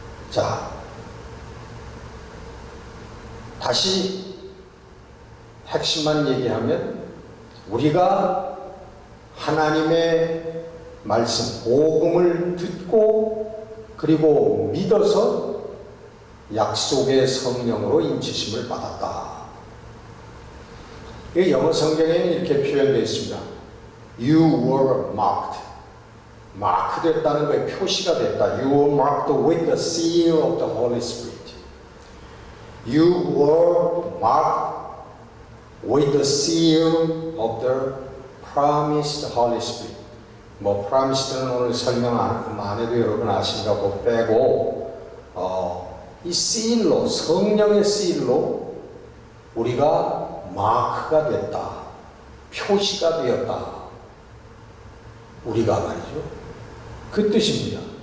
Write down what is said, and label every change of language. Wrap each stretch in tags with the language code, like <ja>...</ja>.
<ko>자, 다시 핵심만 얘기하면 우리가 하나님의 말씀, 복음을 듣고 그리고 믿어서 약속의 성령으로 인치심을 받았다. 이 영어 성경에는 이렇게 표현되어 있습니다.</ko> <en>You were marked.</en> <ko>마크됐다는 거에 표시가 됐다.</ko> <en>You were marked with the seal of the Holy Spirit. You were marked with the seal of the promised Holy Spirit.</en> <ko>promised는 오늘 설명 안 해도 여러분 아신다고 빼고, 이 시일로, 성령의 시일로 우리가 마크가 됐다. 표시가 되었다. 우리가 말이죠. 그 뜻입니다.</ko>